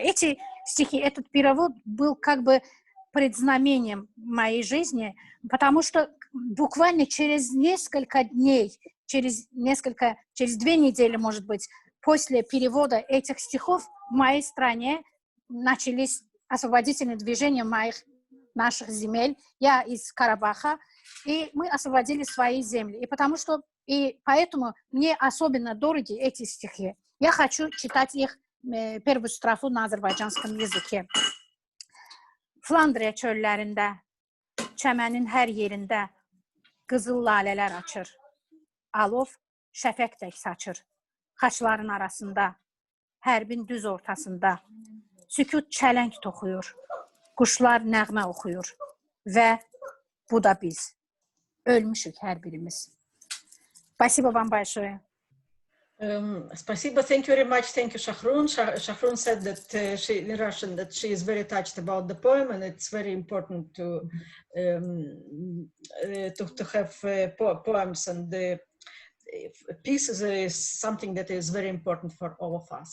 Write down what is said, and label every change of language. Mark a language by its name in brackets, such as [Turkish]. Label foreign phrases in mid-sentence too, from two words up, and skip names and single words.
[Russian] Эти стихи, этот перевод был как бы предзнамением моей жизни, потому что буквально через несколько дней, через 2 недели, может быть, после перевода этих стихов в моей стране начались освободительные движения наших земель. Я из Карабаха, и мы освободили свои земли. И поэтому мне особенно дороги эти стихи. Я хочу читать их первую строфу на азербайджанском языке. [Azerbaijani] Flandriya çöllərində, çəmənin hər yerində qızıl lalələr açır. Alov şəfəq tək saçır. Xaçların arasında, hərbin düz ortasında sükut çələng toxuyur. Quşlar nəğmə oxuyur. Və bu da biz. Ölmüşük hər birimiz. [Russian] Спасибо вам большое. Спасибо, [English] thank you very much. Thank you, Shahron. Shahron said that in Russian that she is very touched about the poem, and it's very important to have poems, and peace is something that is very important for all of us.